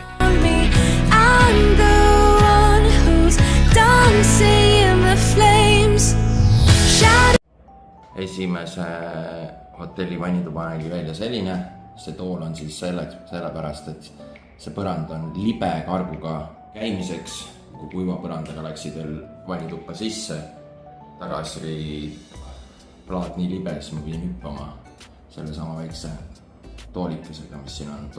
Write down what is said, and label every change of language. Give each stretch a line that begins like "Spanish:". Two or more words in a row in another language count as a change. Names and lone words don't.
English: I'm the one who's dancing in the flames.
Estonian: Esimese hotelli vannituba nägi välja selline. See tool on siis sellepärast, et see põrand on libe karguga käimiseks. Kui kuiva põrandaga läksid veel vannituppa sisse, tagasi oli plaat nii libe, siis ma pidin hüppama selle sama väikse toolikesega, mis siin on.